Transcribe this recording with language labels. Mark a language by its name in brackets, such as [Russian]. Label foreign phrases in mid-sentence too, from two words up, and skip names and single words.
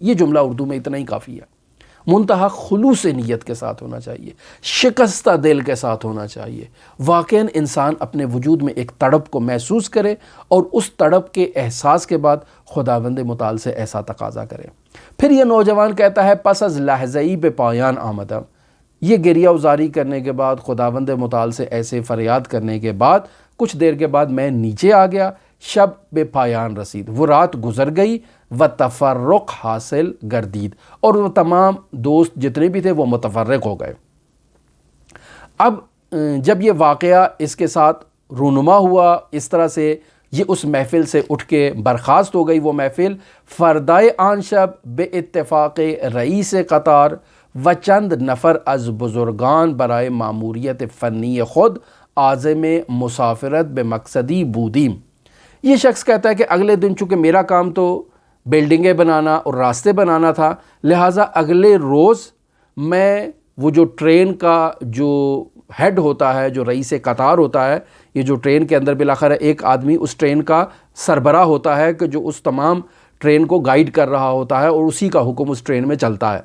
[Urdu] یہ جملہ اردو میں اتنا ہی کافی ہے۔ منتہا خلوص نیت کے ساتھ ہونا چاہیے، شکستہ دل کے ساتھ ہونا چاہیے، واقعاً انسان اپنے وجود میں ایک تڑپ کو محسوس کرے اور اس تڑپ کے احساس کے بعد خداوند متعال سے ایسا تقاضا کرے۔ پھر یہ نوجوان کہتا ہے [Persian] پس از لحظہی بے پایان آمدم، [Urdu] یہ گریہ وزاری کرنے کے بعد، خداوند متعال سے ایسے فریاد کرنے کے بعد کچھ دیر کے بعد میں نیچے آ گیا۔ [Persian] شب بے پایان رسید، [Urdu] وہ رات گزر گئی، [Persian] و تفرق حاصل گردید، [Urdu] اور وہ تمام دوست جتنے بھی تھے وہ متفرق ہو گئے۔ اب جب یہ واقعہ اس کے ساتھ رونما ہوا، اس طرح سے یہ اس محفل سے اٹھ کے برخاست ہو گئی وہ محفل، [Persian] فردائے آن شب بے اتفاق رئیس قطار و چند نفر از بزرگان برائے ماموریت فنی خود عازم مسافرت بے مقصدی بودیم۔ [Urdu] یہ شخص کہتا ہے کہ اگلے دن چونکہ میرا کام تو بلڈنگیں بنانا اور راستے بنانا تھا، لہٰذا اگلے روز میں وہ جو ٹرین کا جو ہیڈ ہوتا ہے، جو [Persian] رئیس قطار [Urdu] ہوتا ہے، یہ جو ٹرین کے اندر بالآخر ایک آدمی اس ٹرین کا سربراہ ہوتا ہے کہ جو اس تمام ٹرین کو گائیڈ کر رہا ہوتا ہے اور اسی کا حکم اس ٹرین میں چلتا ہے۔